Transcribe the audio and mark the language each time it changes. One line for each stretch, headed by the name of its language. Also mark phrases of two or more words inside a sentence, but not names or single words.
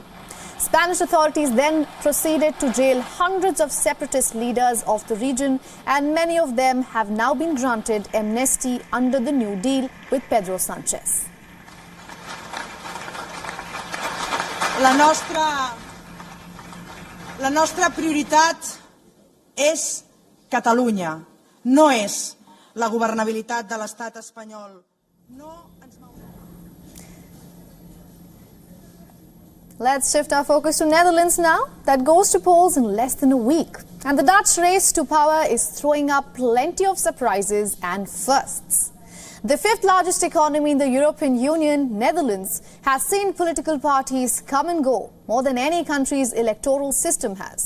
English: Spanish authorities then proceeded to jail hundreds of separatist leaders of the region, and many of them have now been granted amnesty under the New Deal with Pedro Sánchez.
Catalan: La nostra prioritat és Catalunya, no és la governabilitat de l'estat espanyol.
English: Let's shift our focus to Netherlands now. That goes to polls in less than a week. And the Dutch race to power is throwing up plenty of surprises and firsts. The fifth largest economy in the European Union, Netherlands, has seen political parties come and go more than any country's electoral system has.